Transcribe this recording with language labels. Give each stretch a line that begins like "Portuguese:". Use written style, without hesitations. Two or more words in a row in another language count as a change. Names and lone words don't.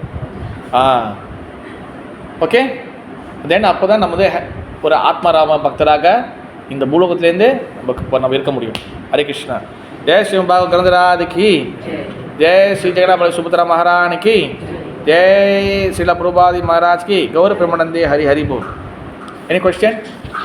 English: Okay, then
Tamil: அப்போ தான் நம்ம வந்து ஒரு ஆத்மாராம பக்தராக இந்த பூலோகத்திலேருந்து நம்ம இருக்க முடியும். ஹரே கிருஷ்ணா. ஜெய் ஸ்ரீ பாக கிரந்தராதிக்கு, ஜெய் ஸ்ரீ ஜெகநாபல சுபத்ரா மகாராணிக்கு, ஜெய் ஸ்ரீல பிரபாதி மகாராஜ் की,
Bangla: গৌর প্রেমানন্দে হরি হরি বোল.
English: Any question?